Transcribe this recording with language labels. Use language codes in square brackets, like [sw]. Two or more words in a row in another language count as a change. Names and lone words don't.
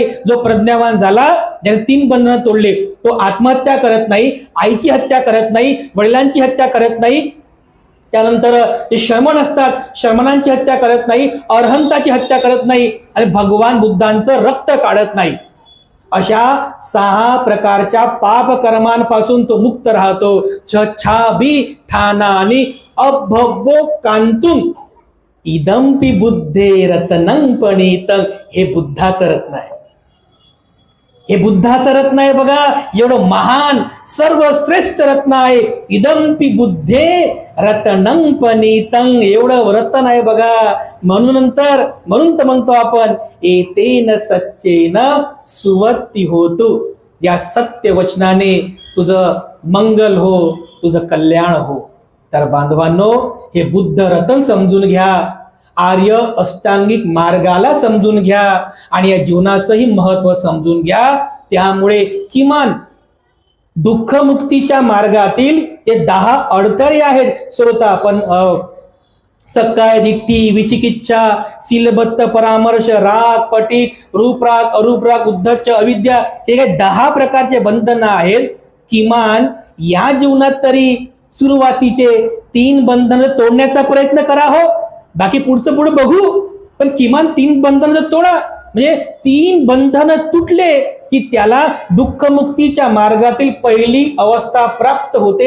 [mr] जो प्रज्ञावान झाला, ज्याने 3 बंधनं तोडले, तो आत्महत्या करत नाही, आईची हत्या करत नाही, वडिलांची हत्या करत नाही. त्यानंतर जे श्रमण असतात, श्रमणांची हत्या करत नाही, अरहंताची हत्या करत नाही आणि भगवान बुद्धांचं रक्त काढत नाही. अशा 6 प्रकारच्या पाप कर्मांपासून तो मुक्त राहतो. [pi] छछाभिठानानि अभब्बोकांतुम इदंपि बुद्धे रत्नं पणितं. [mr] हे बुद्धाचं रत्न आहे. हे बुद्धाचं रत्न आहे. बघा, एवढं महान सर्वश्रेष्ठ रत्न आहे. [pi] इदंपि बुद्धे रत्नं पणितं. [mr] एवढं रत्न आहे बघा. म्हणून तर म्हणतो आपण, [pi] एतेन सच्चेन सुवत्ती होतु. [mr] या सत्य वचनाने तुझं मंगल हो, तुझं कल्याण हो. तर बांधवांनो, हे बुद्ध रत्न समजून घ्या, आर्य अष्टांगिक मार्गाला समजून घ्या आणि या जीवनाचंही महत्व समजून घ्या. त्यामुळे किमान दुःखमुक्तीच्या मार्गातील ते 10 अडथळे आहेत. श्रोता, आपण [pi] सक्काय दिट्ठी, [mr] विचिकिच्छा, शीलबद्ध परामर्श, राग, पटिक, रूपराग, अरूपराग, उद्धच्च, अविद्या, हे काही 10 प्रकारचे बंधन आहेत. किमान या जीवनात तरी सुरुवातीचे 3 बंधन तोडण्याचा प्रयत्न करा हो. बाकी पुढचं पुढे बघू, पण किमान 3 बंधन तोडा. म्हणजे 3 बंधन तुटले की त्याला दुःखमुक्तीच्या मार्गातील पहिली अवस्था प्राप्त होते.